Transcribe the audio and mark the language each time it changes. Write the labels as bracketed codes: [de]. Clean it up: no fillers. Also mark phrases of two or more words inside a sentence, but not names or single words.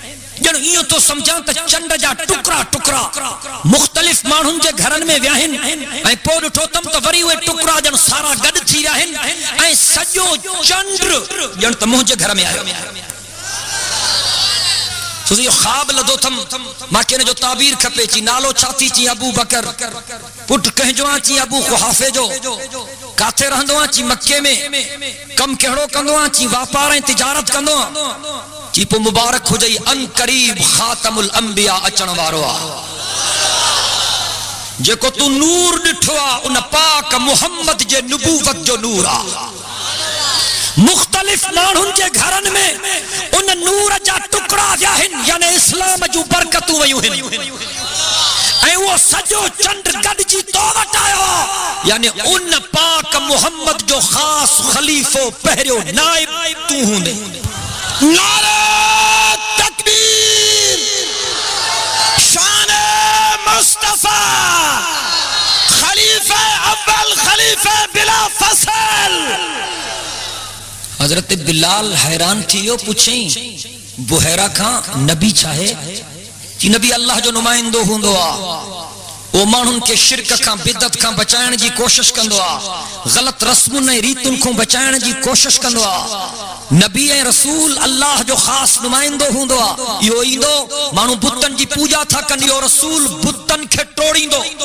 [sd] ॼण इहो तो सम्झां त चंड जा टुकड़ा टुकड़ा मुख़्तलिफ़ माण्हुनि जे घरनि में विया आहिनि, ऐं पोइ ॾिठो अथमि त वरी उहे टुकड़ा ॼण सारा गॾु थी विया आहिनि, ऐं सॼो चंड ॼण त मुंहिंजे घर में आयो। सुधी ख्वाब लदो थम मां केने जो ताबीर खपे ची नालो छाती ची अबू बकर पुट कहजो ची अबू कुहाफे जो काथे रहंदो ची मक्के में कम केड़ो कंदो ची व्यापार ऐं तिजारत कंदो ची पो मुबारक हो जई अन करीब खातमुल अंबिया अचण वारो आ जेको तू नूर दिठो आ उन पाक मोहम्मद जे नबूवत जो नूर आ मुख्तलिफ माण्हुनि जे घरनि में उन नूर जा टुकड़ा विया आहिनि यानी इस्लाम जूं बरकतूं वयूं आहिनि ऐं उहो सॼो चंड गॾिजी तो वटि आयो यानी उन पाक मोहम्मद जो ख़ासि ख़लीफ़ो पहिरियों नाइब तूं हूंदे नारे तकबीर शान मुस्तफा खलीफा अव्वल खलीफा बिला फसल हजरत बिलाल हैरान थियो पुछई बुहैरा खां नबी चाहे कि नबी अल्लाह जो नुमाइंदो हुंदो आ ओ माण्हुनि के शिरक खां बिदत खां बचाइण जी कोशिश कंदो आ गलत रस्मुनि ऐं रीतुनि खां बचाइण जी कोशिश कंदो आ नबी ऐं रसूल अल्लाह जो ख़ासि नुमाइंदो हुंदो आ इहो ईंदो माण्हू बुतनि जी पूजा था कनि इहो रसूल बुतनि खे टोड़ींदो